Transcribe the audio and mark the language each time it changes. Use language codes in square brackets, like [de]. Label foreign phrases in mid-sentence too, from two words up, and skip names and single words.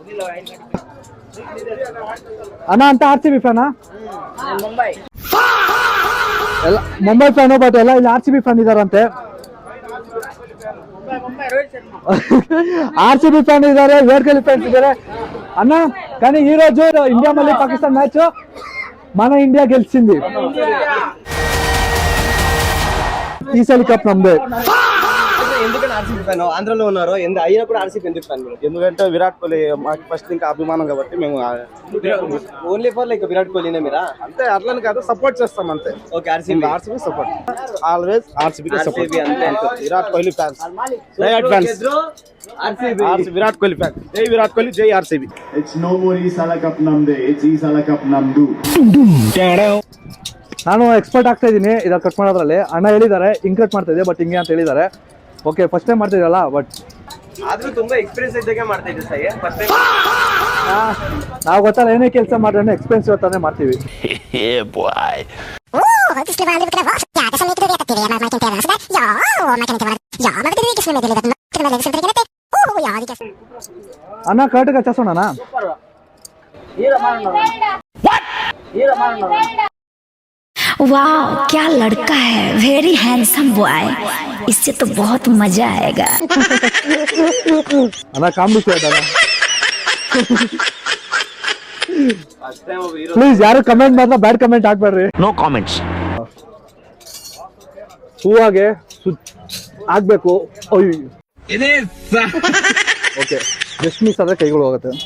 [kn] ಅಣ್ಣ ಅಂತ RCB ಫ್ಯಾನಾ? ಎಲ್ಲ ಮುಂಬೈ ಫ್ಯಾನು. ಬಟ್ ಎಲ್ಲ ಇಲ್ಲಿ RCB ಫ್ಯಾನ್ ಇದಾರಂತೆ. RCB ಫ್ಯಾನ್ ಇದಾರೆ, ವಿರಾಟ್ ಕೊಹ್ಲಿ ಫ್ಯಾನ್ಸ್ ಇದಾರೆ. [te] ಅಣ್ಣ కానీ ఈ రోజు ఇండియా మళ్ళీ పాకిస్తాన్ మ్యాచ్ మన ఇండియా గెలిచింది. ఈసారి కప్ నమ్మదే. ఎందుకంటే ఆర్సీబీ ఫ్యాన్ ఆంధ్రలో ఉన్నారు, అయినా కూడా ఆర్సీబీ ఎందుకు ఫ్యాన్? ఎందుకంటే విరాట్ కోహ్లీ మాకు ఫస్ట్ ఇంకా అభిమానం కాబట్టి మేము [en] only for like [te] విరాట్ కోహ్లీనే మీరా? అంతే అట్లని కాదు, సపోర్ట్ చేస్తాం అంతే. ఓకే. ఆర్సీబీ [en] support always. [te] ఆర్సీబీ సపోర్ట్ అంతే. విరాట్ కోహ్లీ ఫ్యాన్స్, విరాట్ కోహ్లీ ఫ్యాన్. జై విరాట్ కోహ్లీ, జై ఆర్సీబీ. [en] it's no more [kn] ಈ ಸಾಲ ಕಪ್ ನಮ್ದೇ, ఇట్స్ ಈ ಸಾಲ ಕಪ್ ನಮ್ದು. ನಾನು ಎಕ್ಸ್ಪರ್ಟ್ ಆಗ್ತಾ ಇದ್ದೀನಿ ಇದಾಗ ಕಟ್ ಮಾಡೋದ್ರಲ್ಲಿ. ಅಣ್ಣ ಹೇಳಿದ್ದಾರೆ ಹಿಂಗ್ ಕಟ್ ಮಾಡ್ತಾ ಇದೆ, ಬಟ್ ಹಿಂಗೆ ಅಂತ ಹೇಳಿದ್ದಾರೆ. [en] okay first time [kn] ಮಾಡ್ತಾ ಇದಲ್ಲ, ಬಟ್ ಆದ್ರೂ ತುಂಬಾ ಎಕ್ಸ್ಪೀರಿಯನ್ಸ್ ಇದ್ದಾಗೆ ಮಾಡ್ತಾ ಇದ್ದೀವಿ ಸರ್. [en] first time [kn] ನಾವು ಗೊತ್ತಲ್ಲ ಏನೇ ಕೆಲಸ ಮಾಡಿದ್ರೆ ಎಕ್ಸ್ಪೆನ್ಸ್ ಇವತ್ತಾನೆ ಮಾಡ್ತೀವಿ. ಅಣ್ಣ ಕರೆಕ್ಟ್ ಹಚ್ಚೋಣ. [hi] वाह क्या लड़का है, [en] very handsome boy, [hi] इससे तो बहुत मजा आएगा. [kn] ಅಣ್ಣ ಕಾಮಿಡಿ ಅಣ್ಣ. ಪ್ಲೀಸ್ ಯಾರು ಕಮೆಂಟ್ ಮಾತ್ರ [en] bad comment [kn] ಹಾಕ್ಬೇಡ್ರಿ. [en] no comments. [kn] ಹೂವಾಗೆ ಆಗ್ಬೇಕು. [en] okay just miss [kn] ಆದ್ರೆ ಕೈಗಳು ಹೋಗುತ್ತೆ.